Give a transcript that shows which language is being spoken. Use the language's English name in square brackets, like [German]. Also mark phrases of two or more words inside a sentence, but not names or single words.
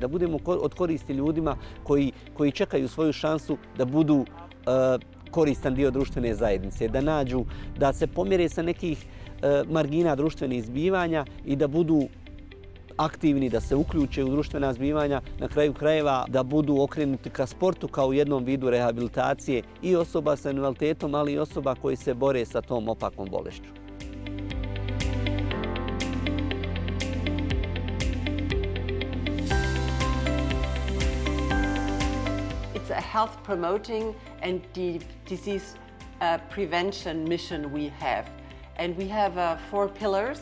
[Serbian] da budemo od koristi ljudima koji čekaju svoju šansu da budu koristan dio društvene zajednice, da nađu, da se pomjere sa nekih margina društvenih zbivanja i da budu aktivni, da se uključe u društvena zbivanja, na kraju krajeva da budu okrenuti ka sportu kao jednom vidu rehabilitacije i osoba sa invaliditetom, ali i osoba koji se bore sa tom opakom bolešću. [English] It's a health promoting and disease prevention mission we have. And we have 4 pillars.